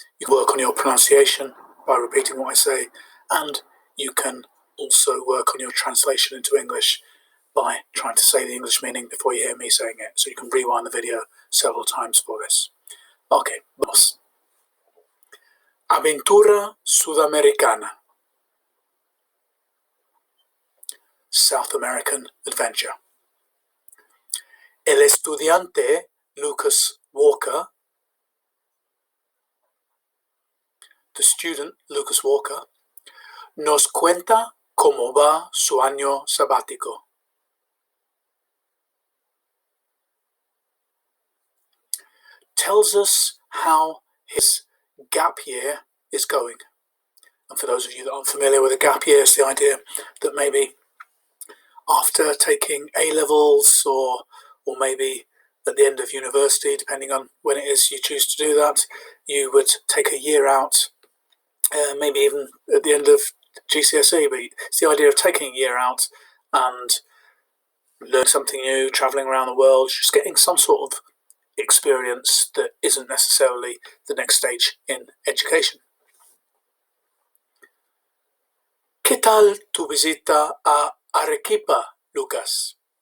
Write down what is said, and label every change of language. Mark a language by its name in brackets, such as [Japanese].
[English] You can work on your pronunciation by repeating what I say, and you can also work on your translation into English by trying to say the English meaning before you hear me saying it, so you can rewind the video several times for this. Okay, [Spanish] vamos. Aventura Sudamericana. [English] South American adventure. [Spanish] El estudiante Lucas Walker, [English] the student Lucas Walker, [Spanish] nos cuenta cómo va su año sabático. [English] Tells us how his gap year is going. And for those of you that aren't familiar with a gap year, it's the idea that maybe after taking A-levels or maybe at the end of university, depending on when it is you choose to do that, you would take a year out, maybe even at the end of GCSE, but it's the idea of taking a year out and learning something new, travelling around the world, just getting some sort of experience that isn't necessarily the next stage in education. [Spanish] ¿Qué tal tu visita a Arequipa, Lucas?